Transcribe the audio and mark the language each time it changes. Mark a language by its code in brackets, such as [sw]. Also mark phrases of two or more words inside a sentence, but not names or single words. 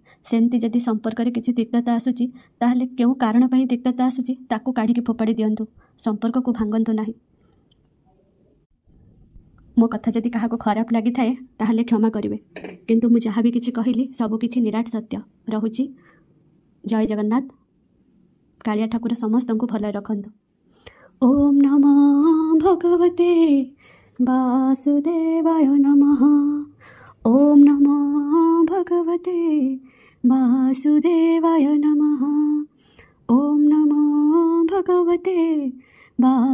[or] ସେମତି ଯଦି ସମ୍ପର୍କ ରେ କିଛି ତିକ୍ତତା ଆସୁଛି ତାହାଲେ କେଉଁ କାରଣ ପଇଁ ତିକ୍ତତା ଆସୁଛି ତାକୁ କାଢ଼ି କି ଫୋପାଡ଼ି ଦିଅନ୍ତୁ, ସମ୍ପର୍କ କୁ ଭାଙ୍ଗନ୍ତୁ ନାହିଁ। ମୋ କଥା ଯଦି କାହାକୁ ଖରାପ ଲାଗି ଥାଏ ତାହାଲେ କ୍ଷମା କରିବେ, କିନ୍ତୁ ମୁଁ ଯାହା ଭି କିଛି କହିଲି ସବୁ କିଛି ନିରାଟ ସତ୍ୟ ରହୁଛି। ଜୟ ଜଗନ୍ନାଥ। କାଳିଆ ଠାକୁର ସମସ୍ତଙ୍କୁ ଭଲେ ରଖନ୍ତୁ। [sa] ओम नमः भगवते वासुदेवाय नमः। ओम नमः भगवते वासुदेवाय नमः। ओम नमः भगवते वासुदेवाय नमः।